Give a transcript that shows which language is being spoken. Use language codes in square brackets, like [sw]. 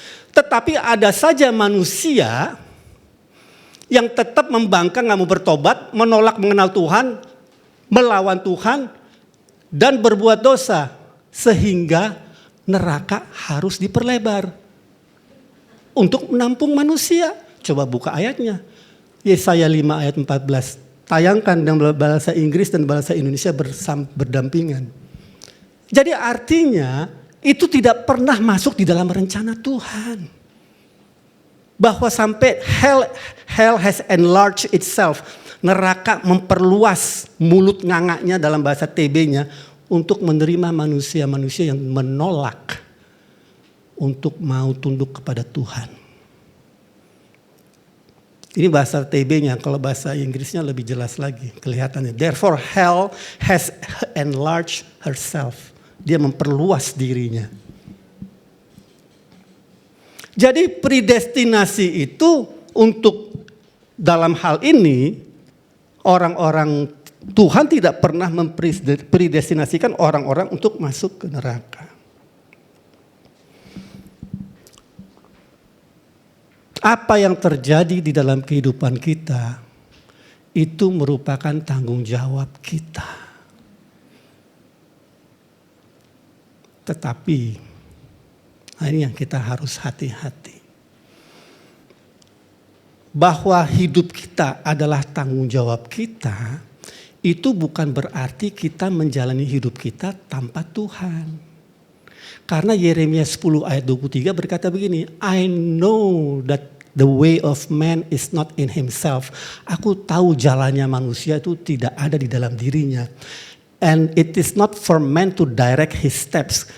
[id] Tetapi ada saja manusia yang tetap membangkang, gak mau bertobat, menolak mengenal Tuhan, melawan Tuhan dan berbuat dosa sehingga neraka harus diperlebar untuk menampung manusia. Coba buka ayatnya. Yesaya 5 ayat 14. Tayangkan dengan bahasa Inggris dan bahasa Indonesia berdampingan. Jadi artinya itu tidak pernah masuk di dalam rencana Tuhan. Bahwa sampai [en] hell has enlarged itself. [id] Neraka memperluas mulut ngangaknya dalam bahasa TB-nya untuk menerima manusia-manusia yang menolak untuk mau tunduk kepada Tuhan. Ini bahasa TB-nya, kalau bahasa Inggrisnya lebih jelas lagi kelihatannya. [en] Therefore hell has enlarged herself. [id] Dia memperluas dirinya. Jadi predestinasi itu untuk dalam hal ini orang-orang Tuhan tidak pernah mempredestinasikan orang-orang untuk masuk ke neraka. Apa yang terjadi di dalam kehidupan kita itu merupakan tanggung jawab kita. Tetapi ini yang kita harus hati-hati. Bahwa hidup kita adalah tanggung jawab kita, itu bukan berarti kita menjalani hidup kita tanpa Tuhan. Karena Yeremia 10 ayat 23 berkata begini, [en] I know that the way of man is not in himself. [id] Aku tahu jalannya manusia itu tidak ada di dalam dirinya. [en] And it is not for man to direct his steps.